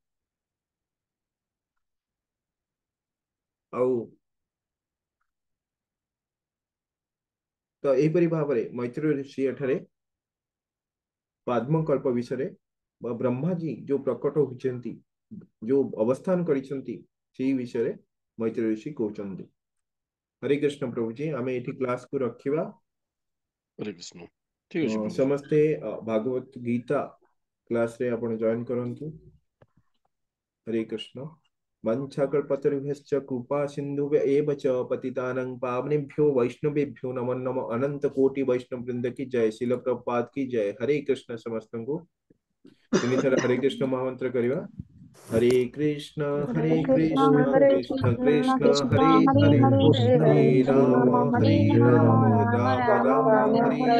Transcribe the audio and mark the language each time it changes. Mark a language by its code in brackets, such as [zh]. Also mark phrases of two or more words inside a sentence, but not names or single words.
[or] ଆଉ ତ ଏହିପରି ଭାବରେ ମୈତ୍ରେୟ ଋଷି ଏଠାରେ ପାଦ୍ମକଳ୍ପ ବିଷୟରେ ବା ବ୍ରହ୍ମାଜୀ ଯୋଉ ପ୍ରକଟ ହୋଇଛନ୍ତି, ଯୋଉ ଅବସ୍ଥାନ କରିଛନ୍ତି, ସେଇ ବିଷୟରେ ମୈତ୍ରେୟ ଋଷି କହୁଛନ୍ତି। ହରେ କୃଷ୍ଣ ପ୍ରଭୁଜୀ, ଆମେ ଏଠି କ୍ଲାସକୁ ରଖିବା। ହରେ କୃଷ୍ଣ ଠିକ ଅଛି ପ୍ରଭୁ। ସମସ୍ତେ ଭାଗବତ ଗୀତା କ୍ଲାସରେ ଆପଣ ଜଏନ କରନ୍ତୁ। [sa] हरे कृष्ण। वंशाकल्पतरुभ्यश्च कृपा सिन्धुभ्य एव च पतितानां पावनेभ्यो वैष्णवेभ्यो नमो नमः। [hi] अनंत कोटि वैष्णव वृंद की जय, शिल प्रभुपाद की जय। हरे कृष्ण। [or] ସମସ୍ତ କୋ 3 ଥର ହରେ କୃଷ୍ଣ ମହାମନ୍ତ୍ର କରିବା। [sa] हरे कृष्ण कृष्ण कृष्ण हरे हरे, हरे राम हरे राम राम राम राम राम राम हरे हरे